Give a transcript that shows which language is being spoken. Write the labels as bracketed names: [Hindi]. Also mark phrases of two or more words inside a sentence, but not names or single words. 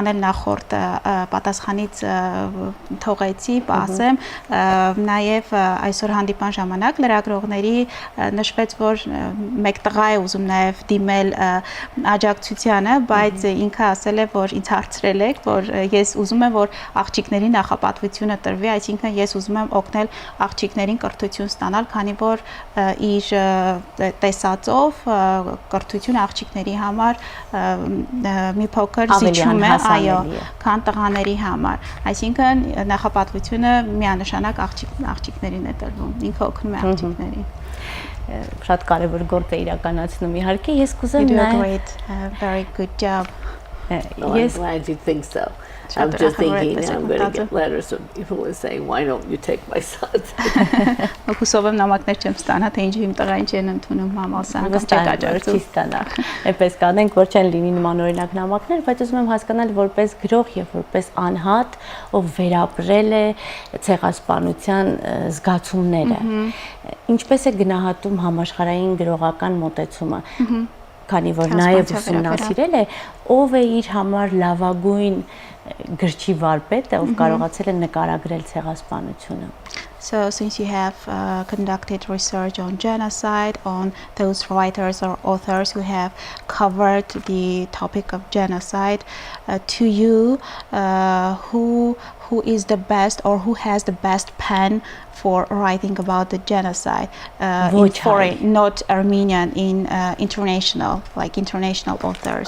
[Armenian] էլ նախորդ պատասխանից թողեցի, ասեմ, նաև այսօր հանդիպան ժամանակ լրագրողների նշվեց, որ մեկ տղա է ուզում նաև դիմել աջակցությանը, բայց ինքը ասել է, որ ինձ հարցրել եք, որ ես ուզում եմ, որ աղջիկների նախապատվությունը տրվի, այսինքն ես ուզում եմ օգնել աղջիկներին կրթություն ստանալ, քանի որ իր տեսածով կրթությունը աղջիկների համար մի փոքր զիջում է, այո, քան տղաների համար, այսինքն նախապատվությունը միանշանակ աղջիկներին է տրվում, ինքը օգնում է աղջիկներին։ Շատ կարևոր գործ է իրականացնում իհարկե, ես կուզեմ [English] You do a great, very good job. Well, I'm glad you think so. I'm just thinking I'm going to get letters from people who are saying, why don't you take my son? [Armenian] Հուսով եմ նամակներ չեմ ստանա, թե ինչի իմ տղային չեն ընդունում մամասը, հանգամ չեք աջակցում։ Էպես կանենք, որ չեն լինի նման օրինակ նամակներ, բայց ուզում եմ հասկանալ որպես գրող եւ որպես անհատ, ով վերապրել է ցեղասպանության զգացումները։ Ինչպես է գնահատում համաշխարհային գրողական մոտեցումը, քանի որ նաեւ ուսումնասիրել է, ով է իր համար լավագույն գրչի վարպետը, ով կարողացել է նկարագրել ցեղասպանությունը։ [English] So since you have conducted research on genocide, on those writers or authors who have covered the topic of genocide, to you, who is the best or who has the best pen for writing about the genocide in foreign, not Armenian, in international, like international authors?